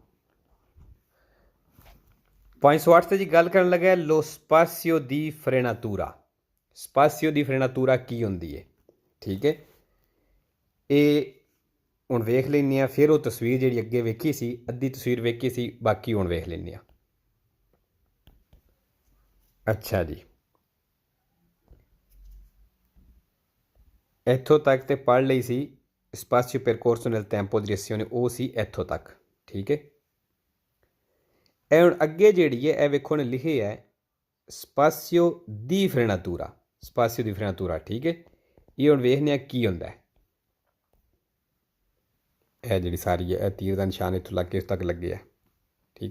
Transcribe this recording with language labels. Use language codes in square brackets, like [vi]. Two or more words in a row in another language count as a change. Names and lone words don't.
[pa] 508 ਤੇ ਜੀ ਗੱਲ ਕਰਨ ਲੱਗਾ [it] lo spazio di frenatura spazio di frenatura [pa] ਕੀ ਹੁੰਦੀ ਹੈ ਠੀਕ ਹੈ ਇਹ ਹੁਣ ਵੇਖ ਲੈਂਦੇ ਹਾਂ ਫਿਰ ਉਹ ਤਸਵੀਰ ਜਿਹੜੀ ਅੱਗੇ ਵੇਖੀ ਸੀ ਅੱਧੀ ਤਸਵੀਰ ਵੇਖੀ ਸੀ ਬਾਕੀ ਹੁਣ ਵੇਖ ਲੈਂਦੇ ਹਾਂ ਅੱਛਾ ਜੀ ਇੱਥੋਂ ਤੱਕ ਤੇ ਪੜ੍ਹ ਲਈ ਸੀ [it] spazio percorso nel tempo di reazione [pa] ਉਹ ਸੀ ਇੱਥੋਂ ਤੱਕ ਠੀਕ ਹੈ ਇਹ ਹੁਣ ਅੱਗੇ ਜਿਹੜੀ ਹੈ ਇਹ ਵੇਖੋ ਨੇ ਲਿਖੇ ਹੈ [it] spazio di frenatura spazio di frenatura [pa] ਠੀਕ ਹੈ ਇਹ ਹੁਣ ਵੇਖਦੇ ਹਾਂ ਕੀ ਹੁੰਦਾ ਹੈ ਇਹ ਜਿਹੜੀ ਸਾਰੀ ਹੈ ਇਹ ਤੀਰ ਦਾ ਨਿਸ਼ਾਨ ਇੱਥੋਂ ਲੱਗ ਕੇ ਇਸ ਤੱਕ ਲੱਗੇ ਹੈ ਠੀਕ